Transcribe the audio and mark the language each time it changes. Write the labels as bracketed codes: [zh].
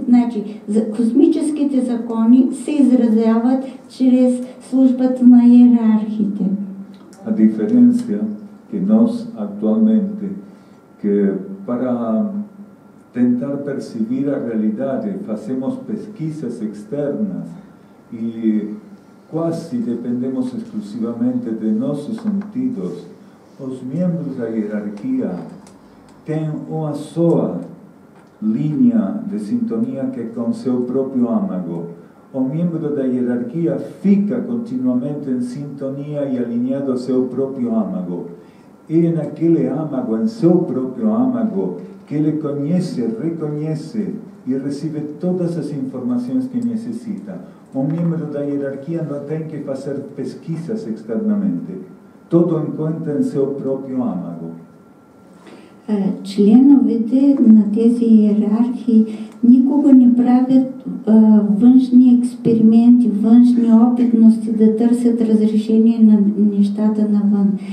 [bg] Значи, космическите закони се изразяват чрез службата на иерархиите. [es] A diferencia [pt] que nós actualmente, que para tentar percibir a realidade fazemos pesquisas externas e quase dependemos exclusivamente de nossos sentidos, os membros da hierarquia têm uma só linha de sintonia que é com seu próprio âmago. O membro da hierarquia fica continuamente em sintonia e alinhado ao seu próprio âmago. E naquele âmago, em seu próprio âmago, que ele conhece, reconhece e recebe todas as informações que necessita. O membro da hierarquia não tem que fazer pesquisas externamente. Todo encontra em seu próprio âmago. [bg] Членовете на тези иерархии никога не правят външни експерименти, външни опитности да търсят разрешение на нещата навън.